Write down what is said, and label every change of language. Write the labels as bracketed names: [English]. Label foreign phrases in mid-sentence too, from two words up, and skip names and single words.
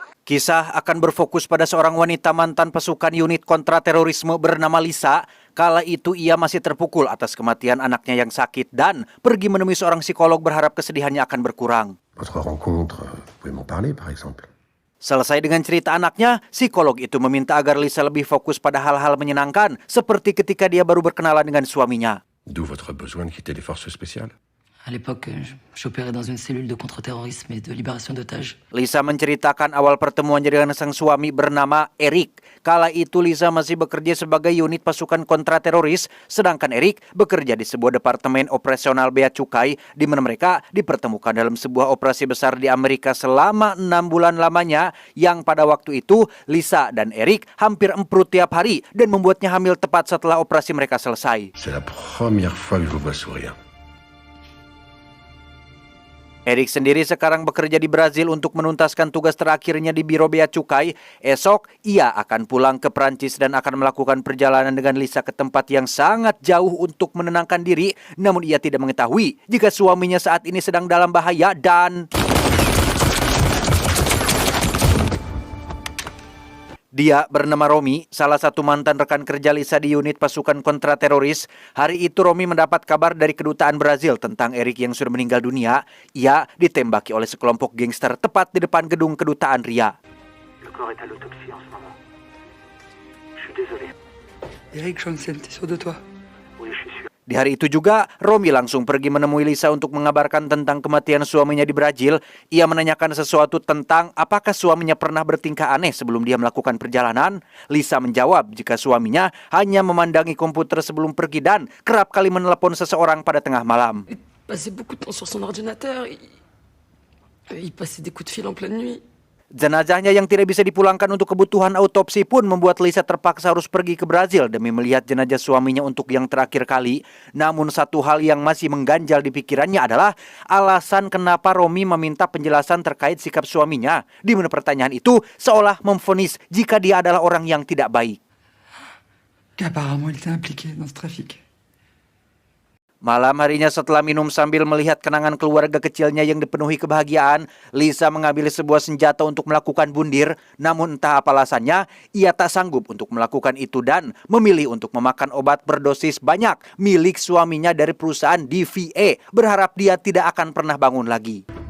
[Indonesian] Kisah akan berfokus pada seorang wanita mantan pasukan unit kontraterorisme bernama Lisa. Kala itu ia masih terpukul atas kematian anaknya yang sakit dan pergi menemui seorang psikolog berharap kesedihannya akan berkurang. [French] Votre rencontre, vous pouvez m'en parler par exemple? [Indonesian] Selesai dengan cerita anaknya, psikolog itu meminta agar Lisa lebih fokus pada hal-hal menyenangkan, seperti ketika dia baru berkenalan dengan suaminya. [French] D'où votre besoin de quitter les forces spéciales? À l'époque, j'opérais dans une cellule de contre-terrorisme et de libération d'otages. [Indonesian] Lisa menceritakan awal pertemuannya dengan sang suami bernama Eric. Kala itu Lisa masih bekerja sebagai unit pasukan kontrateroris, sedangkan Eric bekerja di sebuah departemen operasional bea cukai, di mana mereka dipertemukan dalam sebuah operasi besar di Amerika selama 6 bulan lamanya, yang pada waktu itu Lisa dan Eric hampir emprut tiap hari dan membuatnya hamil tepat setelah operasi mereka selesai. [French] C'est la première fois que je vous vois sourire. [Indonesian] Eric sendiri sekarang bekerja di Brazil untuk menuntaskan tugas terakhirnya di Biro Bea Cukai. Esok, ia akan pulang ke Prancis dan akan melakukan perjalanan dengan Lisa ke tempat yang sangat jauh untuk menenangkan diri. Namun ia tidak mengetahui jika suaminya saat ini sedang dalam bahaya dan... Dia bernama Romi, salah satu mantan rekan kerja Lisa di unit pasukan kontrateroris. Hari itu Romi mendapat kabar dari kedutaan Brazil tentang Eric yang sudah meninggal dunia. Ia ditembaki oleh sekelompok gangster tepat di depan gedung kedutaan Ria. [French] Le corps est à l'autopsie en ce moment. Je suis désolé. Eric Johnson, t'es sûr de toi? Oui, je suis sûr. [Indonesian] Di hari itu juga, Romi langsung pergi menemui Lisa untuk mengabarkan tentang kematian suaminya di Brazil. Ia menanyakan sesuatu tentang apakah suaminya pernah bertingkah aneh sebelum dia melakukan perjalanan. Lisa menjawab jika suaminya hanya memandangi komputer sebelum pergi dan kerap kali menelepon seseorang pada tengah malam. [French] Il passait beaucoup de temps sur son ordinateur. Il passait des coups de fil en pleine nuit. [Indonesian] Jenazahnya yang tidak bisa dipulangkan untuk kebutuhan autopsi pun membuat Lisa terpaksa harus pergi ke Brazil demi melihat jenazah suaminya untuk yang terakhir kali. Namun satu hal yang masih mengganjal di pikirannya adalah alasan kenapa Romi meminta penjelasan terkait sikap suaminya, di mana pertanyaan itu seolah memvonis jika dia adalah orang yang tidak baik. [French] Apparemment, il était impliqué dans ce trafic. [Indonesian] Malam harinya setelah minum sambil melihat kenangan keluarga kecilnya yang dipenuhi kebahagiaan, Lisa mengambil sebuah senjata untuk melakukan bundir. Namun entah apa alasannya, ia tak sanggup untuk melakukan itu dan memilih untuk memakan obat berdosis banyak milik suaminya dari perusahaan DVA, berharap dia tidak akan pernah bangun lagi.